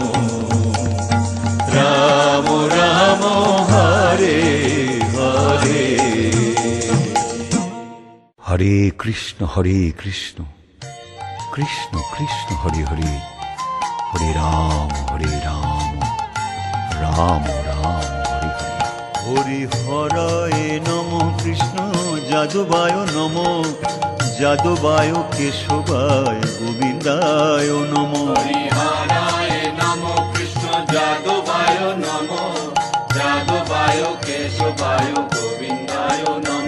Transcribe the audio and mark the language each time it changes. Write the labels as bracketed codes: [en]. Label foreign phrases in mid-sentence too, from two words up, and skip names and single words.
[sa] রাম হরে হরে হরে কৃষ্ণ কৃষ্ণ কৃষ্ণ হরে হরে হরে রাম রাম রাম হরে হরে হরি হরায় নম কৃষ্ণ যাদবায় নম যাদবায় কেশবায় গোবিন্দায় নম হরিহরায় নম কৃষ্ণ যাদবায় নম যাদবায় কেশবায় গোবিন্দায় নম